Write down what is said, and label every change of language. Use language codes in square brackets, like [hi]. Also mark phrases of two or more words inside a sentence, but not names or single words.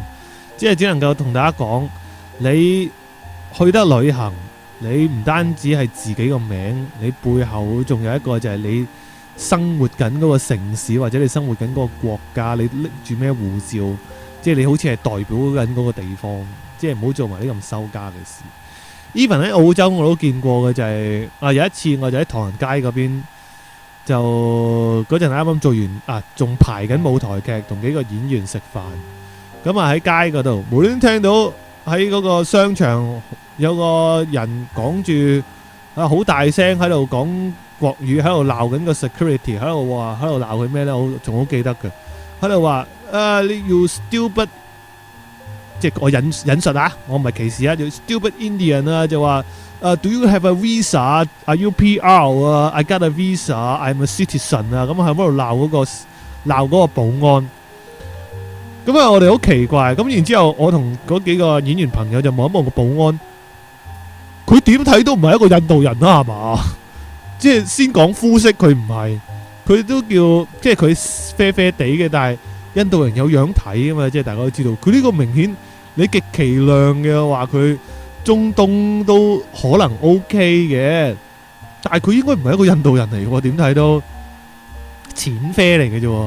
[yue] 即係只能夠同大家講，你去得旅行，你唔單止係自己個名，你背後仲有一個就係你生活緊嗰個城市，或者你生活緊嗰個國家，你拎住咩護照，即係你好似係代表緊嗰個地方，即係唔好做埋啲咁收家嘅事。even 喺澳洲我都見過嘅就係有一次我就喺唐人街嗰邊，就嗰陣啱啱做完仲排緊舞台劇，同幾個演員食飯。咁啊喺街嗰度，無端聽到喺嗰個商場有個人講住好大聲喺度講國語，喺度鬧緊個 security， 喺度鬧佢咩呢？我仲好記得嘅，喺度話 [en] you stupid， [yue] 即係我引述啊，我唔係歧視啊，叫 [en] stupid Indian [yue] 啊，就話 [en] do you have a visa？ Are you PR？ I got a visa，I'm a citizen 啊， [yue] 咁喺嗰度鬧嗰個保安。咁我哋好奇怪，咁然之後我同嗰幾個演員朋友就望一望個保安，佢點睇都唔係一個印度人啦，係嘛？即係先講膚色，佢唔係，佢都叫即係佢啡啡地嘅，但係印度人有樣睇啊嘛，即係大家都知道，佢呢個明顯你極其量嘅話，佢中東都可能 OK 嘅，但係佢應該唔係一個印度人嚟嘅，點睇都淺啡嚟嘅啫。